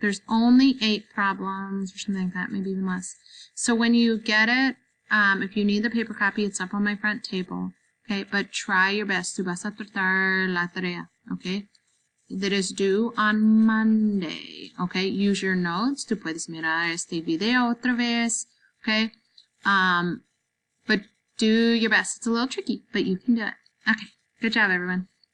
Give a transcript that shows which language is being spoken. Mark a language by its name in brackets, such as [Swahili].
[English] There's only 8 problems or something like that, maybe even less. So when you get it, if you need the paper copy, it's up on my front table. Okay, but try your best. [Spanish] Tú vas a tratar la tarea. [English] Okay, that is due on Monday. Okay, use your notes. [Spanish] Tú puedes mirar este video otra vez. [English] Okay, but do your best. It's a little tricky, but you can do it. Okay, good job, everyone.